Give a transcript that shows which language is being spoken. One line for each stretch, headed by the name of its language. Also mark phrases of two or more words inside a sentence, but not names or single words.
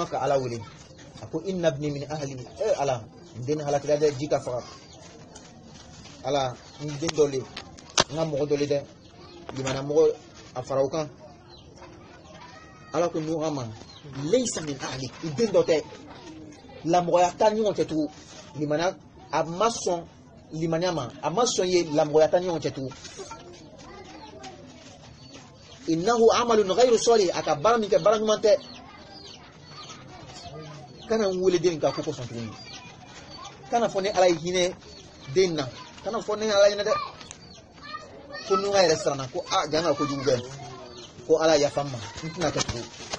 Bambara: ka ala wele a ko
Arabic: inna ibni min ahli
Bambara: ala n den halakira dɛ ji ka faga ala n den dɔ le n ka mɔgɔ dɔ le dɛ limana mɔgɔ a fara o kan ala ko nuha ma
Arabic: laysa min ahli
Bambara: i den dɔ tɛ lamɔgɔya ta ɲɔgɔn cɛ tugun limana a ma sɔn limaniya ma a ma sɔn ye lamɔgɔya ta ɲɔgɔn cɛ tugun
Arabic: innahu amalun ghayru salih
Bambara: a ka baara min kɛ baara ɲuman tɛ kana n wele den ka ko kosɔn tuguni kana fɔ ni ala ye hinɛ den na kana fɔ ni ala ye hinɛ dɛ ko nuha yɛrɛ siranna ko a janga kojugu bɛ ko ala yafa n ma n tɛna kɛ tugun